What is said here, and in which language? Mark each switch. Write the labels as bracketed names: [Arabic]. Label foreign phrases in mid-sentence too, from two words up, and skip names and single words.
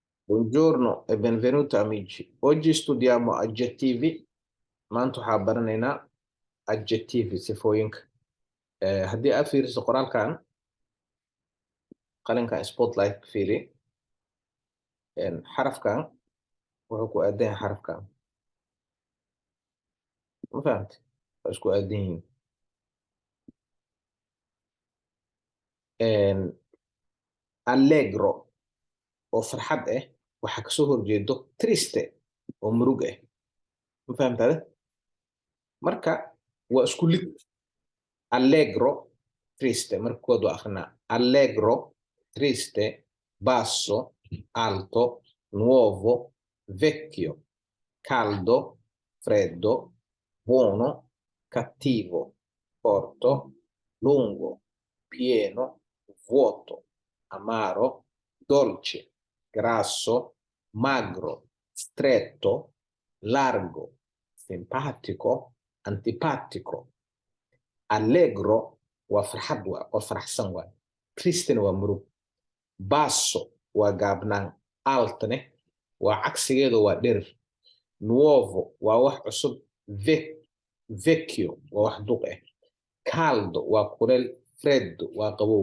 [Italian] Buongiorno e benvenuti amici. Oggi studiamo aggettivi. [Somali] Maanta waxaa baranaynaa adjectives sifooyinka. Haddii aad fiiriso qoraalkan, qalinkan spotlight fiiri. Xarafkan wuxuu ku aadan yahay xarafkan. Ma fahamtay? Waa isku aadan yihiin. Allegro oo farxad ah waxaa kasoo horjeedo triste oo murug ah. Ma fahamtade? Marka waa isku lid. [Italian] Allegro, triste, [Somali] marka kood waa akrinaa. [Italian] Allegro, triste, basso, alto, nuovo, vecchio, caldo, freddo, buono, cattivo, corto, lungo, pieno, vuoto, amaro, dolce, grasso, magro, stretto, largo, simpatico, antipatico. [Somali] Allegro waa farxad waa faraxsan waa. Tristena waa murug. Basso waa gaabnaan. Altne waa cagsigeedu waa dherer. Nuovo waa wax cusub. Vecchio waa wax duq ah. Caldo waa kuleel. Freddo waa qabow.